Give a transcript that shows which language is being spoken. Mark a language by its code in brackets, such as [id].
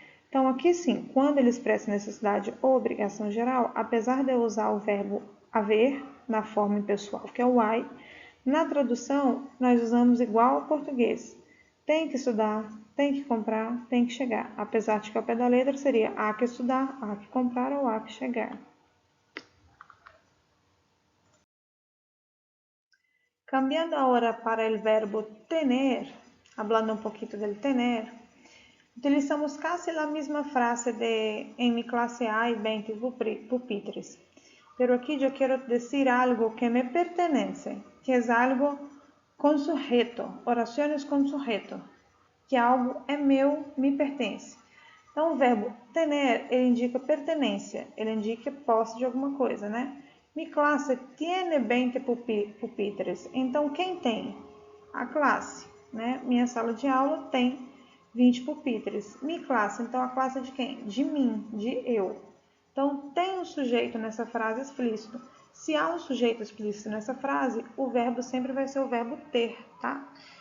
[pt] Então, aqui sim, quando ele expressa necessidade ou obrigação geral, apesar de eu usar o verbo haver na forma impessoal, que é o I, na tradução nós usamos igual ao português. Tem que estudar, tem que comprar, tem que chegar. Apesar de que ao pé da letra seria há que estudar, há que comprar ou há que chegar. [es] Cambiando [pt] agora para o [es] verbo tener, hablando un poquito del tener, utilizamos casi la misma frase de en mi clase hay 20 pupitres. Pero aquí yo quiero decir algo que me pertenece, que es algo con sujeto, oraciones con sujeto, [pt] que algo é meu, me pertence. Então, o verbo tener, ele indica pertenência, ele indica posse de alguma coisa, né? [es] Mi classe tiene 20 pupitres. [pt] Então, quem tem? A classe, né? Minha sala de aula tem 20 pupitres. Mi classe, então a classe é de quem? De mim, de eu. Então, tem um sujeito nessa frase explícito. Se há um sujeito explícito nessa frase, o verbo sempre vai ser o verbo ter, tá?